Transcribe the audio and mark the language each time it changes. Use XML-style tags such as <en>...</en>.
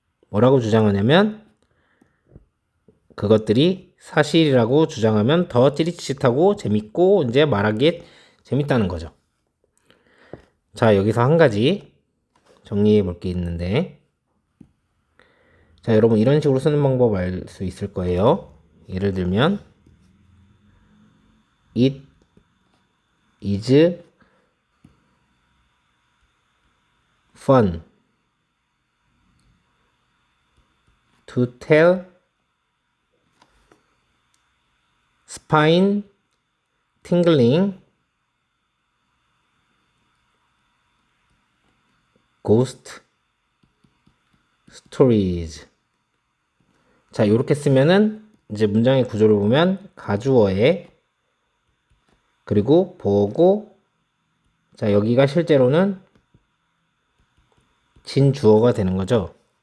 <ko>뭐라고 주장하냐면 그것들이 사실이라고 주장하면 더 찌릿찌릿하고 재밌고 이제 말하기에 재밌다는 거죠. 자, 여기서 한 가지 정리해 볼 게 있는데 자, 여러분 이런 식으로 쓰는 방법 알 수 있을 거예요. 예를 들면</ko> <en>It is fun to tell spine tingling ghost stories.</en> <ko>자, 이렇게 쓰면은 이제 문장의 구조를 보면 가주어에 그리고 보고 자, 여기가 실제로는 진주어가 되는 거죠.</ko>